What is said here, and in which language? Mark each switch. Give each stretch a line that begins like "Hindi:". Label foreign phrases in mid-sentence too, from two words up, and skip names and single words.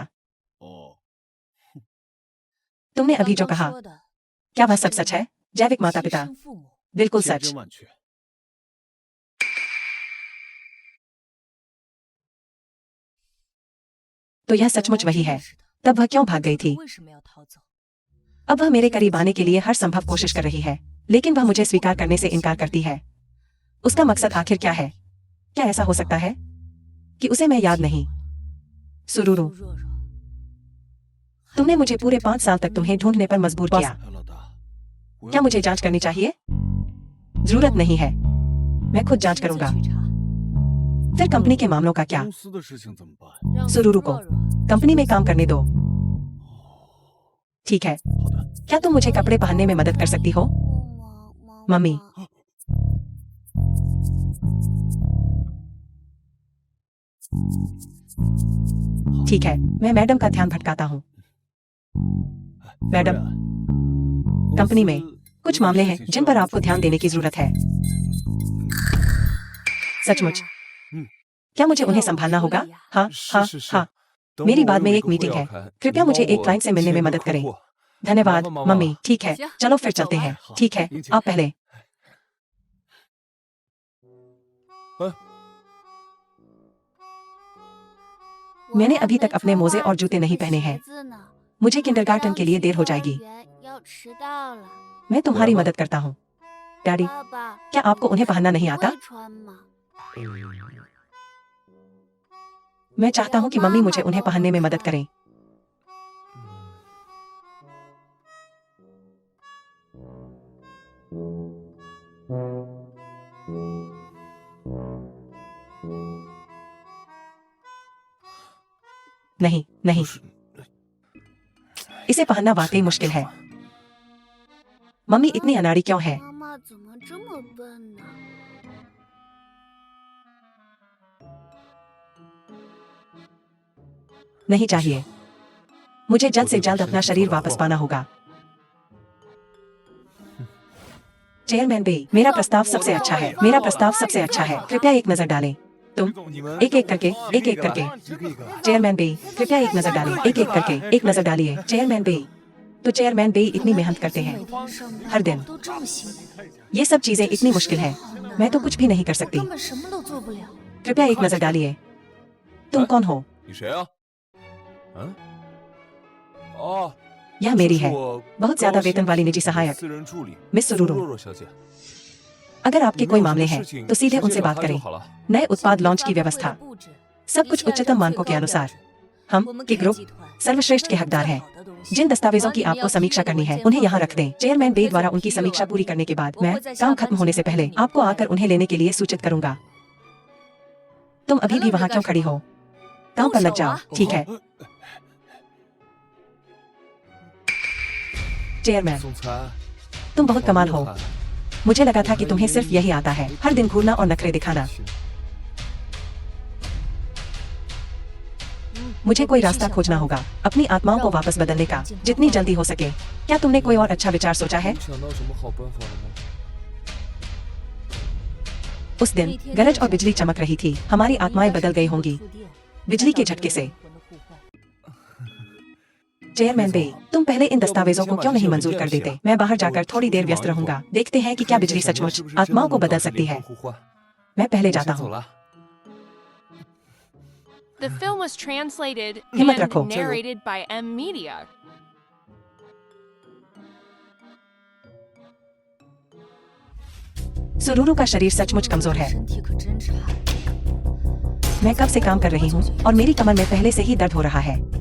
Chinese: 哦，
Hindi: तुमने अभी
Chinese: 刚
Hindi: जो
Chinese: 刚
Hindi: कहा,
Chinese: 说的
Hindi: क्या वह
Chinese: 是
Hindi: सब सच है? जैविक माता
Chinese: 亲
Hindi: पिता,
Chinese: 生父母
Hindi: बिल्कुल
Chinese: 千
Hindi: सच।
Chinese: 真万确。
Hindi: तो यह सचमुच वही है।
Chinese: 是的
Hindi: तब वह क्यों भाग गई थी?
Chinese: 为什么要逃走？
Hindi: अब वह मेरे करीब आने के लिए हर संभव कोशिश कर रही है, लेकिन वह मुझे स्वीकार करने से इनकार करती है। उसका मकसद आखिर क्या है? क्या ऐसा हो सकता है कि उसे मैं याद नहीं? सुरूरू, 苏若若， तुमने मुझे पूरे 5 साल तक तुम्हें ढूंढने पर मजबूर किया।
Chinese: 哎，老大，我
Hindi: क्या मुझे जांच करनी चाहिए? जरूरत नहीं है, मैं खुद जांच
Chinese: 亲自
Hindi: करूंगा।
Chinese: 去查
Hindi: फिर कंपनी के मामलों का क्या?
Chinese: 公司的事情怎么办？让
Hindi: सुरूरू को 若若 कंपनी में काम करने दो। ठीक है,
Chinese: 好的，
Hindi: क्या तुम मुझे कपड़े पहनने में मदद कर सकती हो?
Chinese: 妈
Hindi: मम्मी। ठीक है, मैं मैडम का ध्यान भटकाता हूँ। मैडम,
Chinese: 公
Hindi: कंपनी
Chinese: 司
Hindi: में कुछ मामले हैं जिन पर आपको ध्यान देने की जरूरत है। सचमुच? क्या मुझे उन्हें संभालना होगा? हाँ, हाँ,
Chinese: 是是是
Hindi: हाँ।
Chinese: 等
Hindi: मेरी
Chinese: 会儿
Hindi: बाद
Chinese: 我
Hindi: में
Chinese: 有
Hindi: एक
Chinese: 个会
Hindi: मीटिंग
Chinese: 要
Hindi: है।
Chinese: 开，
Hindi: कृपया
Chinese: 你
Hindi: मुझे
Chinese: 帮
Hindi: एक
Chinese: 我
Hindi: क्लाइंट से
Chinese: 接
Hindi: मिलने में
Chinese: 那个
Hindi: मदद
Chinese: 客
Hindi: करें।
Chinese: 户。
Hindi: धन्यवाद, मामा, मामा। मम्मी। ठीक है,
Chinese: 行
Hindi: चलो फिर चलते
Chinese: 走
Hindi: हैं।
Chinese: 好
Hindi: ठीक है, 林姐 आप पहले। मैंने अभी तक अपने मोजे और जूते नहीं पहने हैं। मुझे किंडरगार्टन के लिए देर हो जाएगी।
Chinese: 要迟到了。
Hindi: मैं तुम्हारी मदद करता हूँ। डैडी,
Chinese: 爸爸，
Hindi: क्या आपको उन्हें पहनना नहीं आता?
Chinese: 会穿吗？
Hindi: मैं चाहता हूँ कि मम्मी मुझे उन्हें पहनने में मदद करें। नहीं, नहीं,
Chinese: 不是
Hindi: इसे पहनना वाकई मुश्किल है। मम्मी इतनी अनाड़ी क्यों है?
Chinese: 妈妈怎么这么笨呢？
Hindi: नहीं चाहिए। मुझे जल्द से जल्द अपना शरीर वापस पाना होगा। चेयरमैन बे, मेरा प्रस्ताव सबसे अच्छा है। मेरा प्रस्ताव सबसे अच्छा है। कृपया एक नजर डालें। तुम
Chinese: 李总你们
Hindi: एक एक करके, एक एक करके।
Chinese: 一个一个。
Hindi: चेयरमैन बे, कृपया एक नजर डालें। एक एक करके, एक नजर डालिए। चेयरमैन बे, तो चेयरमैन बे इतनी मेहनत करते हैं हर दिन।
Chinese: 都这么辛苦，
Hindi: ये सब चीजें इतनी मुश्किल है। मैं तो कुछ भी नहीं कर सकती।
Chinese: 根本什么都做不了。
Hindi: कृपया एक नजर डालिए। तुम कौन हो?
Chinese: 你谁啊？嗯？哦，
Hindi: यह मेरी
Chinese: 这是
Hindi: है।
Chinese: 我
Hindi: बहुत ज्यादा
Chinese: 高薪
Hindi: वेतन वाली निजी सहायक
Chinese: 私人助理
Hindi: मिस सुरूरू।
Chinese: 若若小姐。
Hindi: अगर आपके
Chinese: 你们
Hindi: कोई
Chinese: 有什
Hindi: मामले
Chinese: 么
Hindi: हैं
Chinese: 事情
Hindi: तो सीधे
Chinese: 直接
Hindi: उनसे
Chinese: 找
Hindi: बात
Chinese: 他就
Hindi: करें।
Chinese: 好了。
Hindi: नए उत्पाद लॉन्च की
Chinese: 发布会的
Hindi: व्यवस्था,
Chinese: 布置
Hindi: सब कुछ
Chinese: 一切按照
Hindi: उच्चतम
Chinese: 最
Hindi: मानकों के
Chinese: 高标
Hindi: अनुसार।
Chinese: 准
Hindi: हम
Chinese: 我们
Hindi: के
Chinese: 给
Hindi: ग्रुप
Chinese: 集团
Hindi: सर्वश्रेष्ठ के
Chinese: 提供
Hindi: हकदार
Chinese: 最
Hindi: हैं।
Chinese: 好的东西
Hindi: जिन दस्तावेजों की
Chinese: 当你们
Hindi: आपको
Chinese: 要
Hindi: समीक्षा
Chinese: 批阅
Hindi: करनी
Chinese: 的
Hindi: है
Chinese: 文件
Hindi: उन्हें
Chinese: 后
Hindi: यहाँ रख दें। चेयरमैन बे द्वारा उनकी समीक्षा पूरी करने के बाद मैं काम खत्म होने से पहले आपको आकर उन्हें लेने के लिए सूचित करूंगा। तुम अभी भी वहाँ क्यों खड़ी हो? काम पर लग जाओ। ठीक है। चेयरमैन,
Chinese: 总裁，
Hindi: तुम बहुत कमाल हो।
Chinese: 好厉害
Hindi: मुझे लगा था कि तुम्हें सिर्फ यही आता है, हर दिन घूरना और नखरे दिखाना। मुझे कोई रास्ता खोजना होगा अपनी आत्माओं को वापस बदलने का, जितनी जल्दी हो सके। क्या तुमने कोई और अच्छा विचार सोचा है?
Chinese: 你想到什么好办法了吗？
Hindi: उस दिन गरज और बिजली चमक रही थी। हमारी आत्माएं बदल गई होंगी बिजली के झटके से। चेयरमैन बे, तुम पहले इन दस्तावेजों को क्यों नहीं मंजूर कर देते? मैं बाहर जाकर थोड़ी देर व्यस्त रहूंगा। देखते हैं कि क्या बिजली सचमुच आत्माओं को बदल सकती है। मैं पहले
Chinese: 我
Hindi: जाता
Chinese: 先走
Hindi: हूँ।
Chinese: 了。
English: The film was translated
Hindi: हिम्मत
English: and
Hindi: रखो।
English: narrated by M Media.
Hindi: सुरूरू का शरीर सचमुच कमजोर है।
Chinese: 身体可真差。
Hindi: मैं कब से काम कर रही हूँ और मेरी कमर में पहले से ही दर्द हो रहा है।